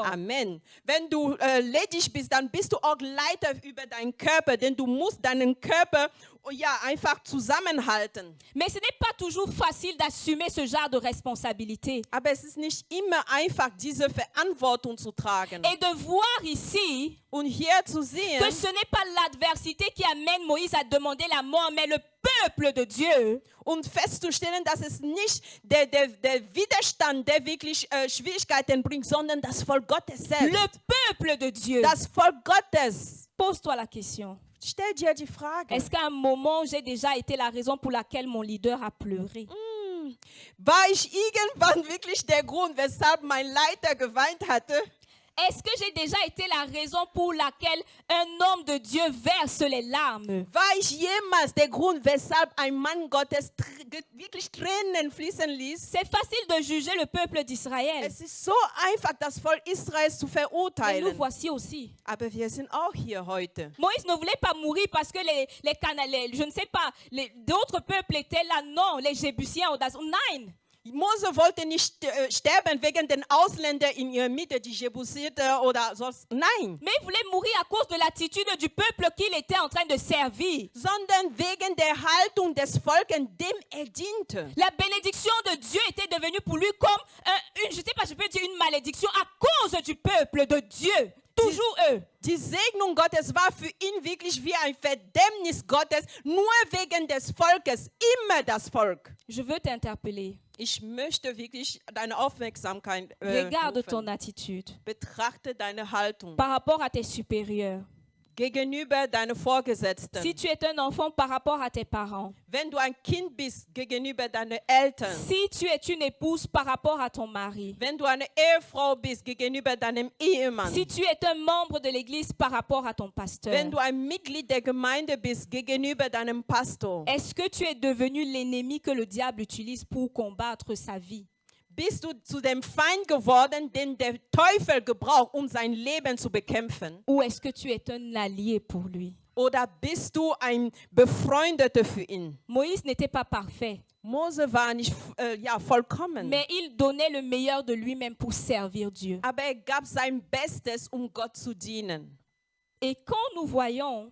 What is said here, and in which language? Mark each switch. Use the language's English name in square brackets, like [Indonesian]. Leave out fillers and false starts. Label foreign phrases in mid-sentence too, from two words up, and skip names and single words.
[German] Amen. Wenn du ledig bist, dann bist du auch Leiter über deinen Körper, denn du musst deinen Körper einfach zusammenhalten. [French] Mais ce n'est pas toujours facile d'assumer ce genre de responsabilité. [German] Aber es ist nicht immer einfach, diese Verantwortung zu tragen. [French] Et de voir ici [German] Und hier zu sehen, [French] que ce n'est pas l'adversité qui amène Moïse à demander la mort, mais le peuple de Dieu. [German] und festzustellen, dass es nicht der Widerstand, der wirklich Schwierigkeiten bringt, sondern das Volk Gottes selbst. [French] Le peuple de Dieu. [German] Das Volk Gottes. [French] Pose-toi la question. [German] Stell dir die Frage. [French] Est-ce qu'à un moment, j'ai déjà été la raison pour laquelle mon leader a pleuré? [German] War ich irgendwann wirklich der Grund, weshalb mein Leiter geweint hatte? [French] Est-ce que j'ai déjà été la raison pour laquelle un homme de Dieu verse les larmes? [German] War ich jemals der Grund, weshalb ein Mann Gottes wirklich Tränen fließen ließ? [French] C'est facile de juger le peuple d'Israël. [German] Es ist so einfach, das Volk Israels zu [French] Mais nous [German] verurteilen. [French] voici aussi. [German] Aber wir sind auch hier heute. [French] Moïse ne voulait pas mourir parce que je ne sais pas, d'autres peuples étaient là. Non, les Jébusiens, [German] nein. Mose wollte nicht sterben wegen den Ausländern in ihrer Mitte, die Jebusiter oder sonst. Nein, [French] Mais il voulait mourir à cause de l'attitude du peuple qu'il était en train de servir. [German] sondern wegen der Haltung des Volkes, dem diente. [French] La bénédiction de Dieu était devenue pour lui comme je sais pas, je peux dire une malédiction à cause du peuple de Dieu. Toujours eux. [German] Die Segnung Gottes war für ihn wirklich wie ein Verdämmnis Gottes, nur wegen des Volkes, immer das Volk. [French] Je veux t'interpeller. [German] Ich möchte wirklich deine Aufmerksamkeit [French] Regarde [German] rufen. [French] ton attitude [German] Betrachte deine Haltung [French] par rapport à tes supérieurs. [German] gegenüber deinen Vorgesetzten. [French] Si tu es un enfant par rapport à tes parents. [German] Wenn du ein Kind bist, gegenüber deinen Eltern. [French] Si tu es une épouse par rapport à ton mari. [German] Wenn du eine Ehefrau bist, gegenüber deinem Ehemann. [French] Si tu es un membre de l'église par rapport à ton pasteur. [German] Wenn du ein Mitglied der Gemeinde bist, gegenüber deinem Pastor. [French] Est-ce que tu es devenu l'ennemi que le diable utilise pour combattre sa vie? [German] Bist du zu dem Feind geworden, den der Teufel gebraucht, um sein Leben zu bekämpfen? [French] Ou est-ce que tu es un allié pour lui? [German] Oder bist du ein Befreundeter für ihn? [French] Moïse n'était pas parfait, [German] Mose war nicht vollkommen, [French] mais il donnait le meilleur de lui-même pour servir Dieu. [German] aber er gab sein Bestes, um Gott zu dienen. [French] Et quand nous voyons